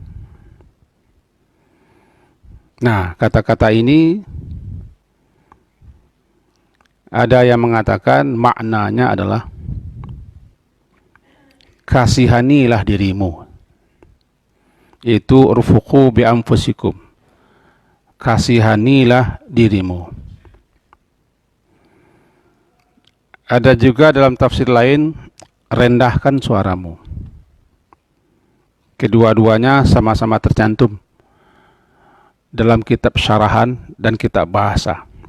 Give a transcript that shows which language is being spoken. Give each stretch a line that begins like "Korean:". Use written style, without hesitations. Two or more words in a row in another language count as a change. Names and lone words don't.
Indonesian: Nah, kata-kata ini ada yang mengatakan maknanya adalah kasihanilah dirimu.
Arabic: Itu ارفقوا بأنفسكم.
Indonesian: Kasihanilah dirimu. Ada juga dalam tafsir lain, rendahkan suaramu. Kedua-duanya sama-sama tercantum dalam kitab syarahan dan kitab bahasa.